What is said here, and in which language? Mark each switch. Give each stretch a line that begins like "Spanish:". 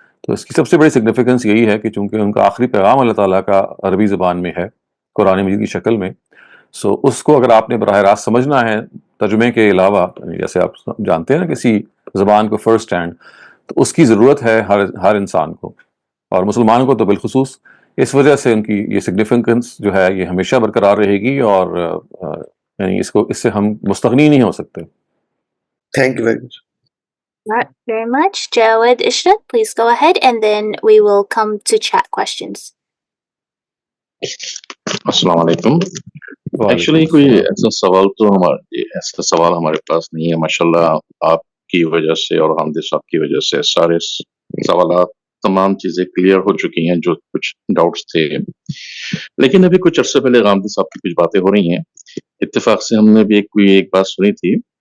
Urdu: تو اس کی سب سے بڑی سگنیفیکنس یہی ہے کہ چونکہ ان کا آخری پیغام اللہ تعالیٰ کا عربی زبان میں ہے، قرآن مجید کی شکل میں، سو اس کو اگر آپ نے براہ راست سمجھنا ہے ترجمے کے علاوہ، جیسے آپ جانتے ہیں نا کسی زبان کو فرسٹ ہینڈ، تو اس کی ضرورت ہے ہر انسان کو، اور مسلمانوں کو تو بالخصوص. اس وجہ سے ان کی یہ سگنیفیکنس جو ہے یہ ہمیشہ برقرار رہے گی، اور یعنی اس سے ہم مستغنی نہیں ہو سکتے.
English: Thank you very much. Not very much. Javed Ishrat, please go ahead, and then we will come to chat questions.
Urdu: السلام علیکم. ایکچولی کوئی ایسا سوال ہمارے پاس نہیں ہے. ماشاءاللہ آپ کی وجہ سے اور حامد صاحب کی وجہ سے سارے سوالات، تمام چیزیں کلیئر ہو چکی ہیں جو کچھ ڈاؤٹس تھے. لیکن ابھی کچھ عرصے پہلے حامد صاحب کی کچھ باتیں ہو رہی ہیں، اتفاق سے ہم نے بھی ایک بات سنی تھی.